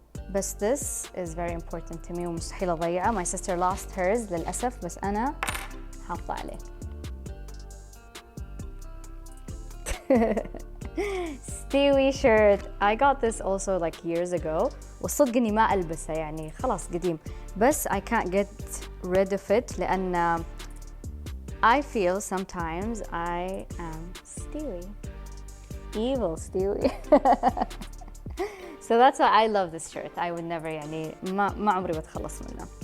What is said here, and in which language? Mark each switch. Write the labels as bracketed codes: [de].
[en] بس this is very important to me [ar] ومستحيل أضيعه. [en] My sister lost hers [ar] للأسف بس أنا حاطة عليه. [en] Stewie shirt. I got this also like years ago. [ar] والصدق إني ما ألبسه يعني خلاص قديم. [en] بس I can't get rid of it لأن I feel sometimes I am Stewie. Evil Stewie. So that's why I love this shirt. I would never [ar] يعني ما عمري بتخلص منه.